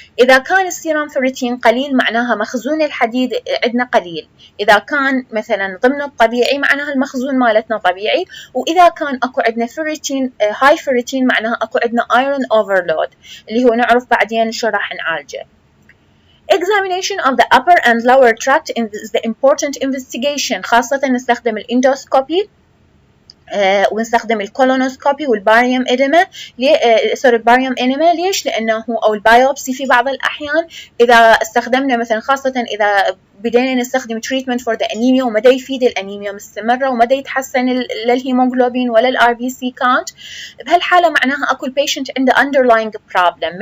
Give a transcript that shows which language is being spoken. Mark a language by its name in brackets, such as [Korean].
[Arabic] إذا كان السيرم ferritin قليل معناها مخزون الحديد عندنا قليل. إذا كان مثلا ضمن الطبيعي معناها المخزون مالتنا طبيعي. وإذا كان أكو عندنا ferritin هاي ferritin معناها أكو عندنا iron overload اللي هو نعرف بعدين شو راح نعالجه. [English] Examination of the upper and lower tract is the important investigation. [Arabic] خاصة نستخدم الاندوسكوبي ونستخدم الكولونوسكوبي والباريوم إديما. الباريوم إنيما ليش؟ لأنه أو البايوبسي في بعض الأحيان إذا استخدمنا مثلا، خاصة إذا بدينا نستخدم [English] treatment for the anemia [Arabic] ومدى يفيد الأنيميا مستمرة ومدى يتحسن الهيموغلوبين ولا ال RBC count، بهالحالة معناها أكو البيشنت عنده [English] underlying problem.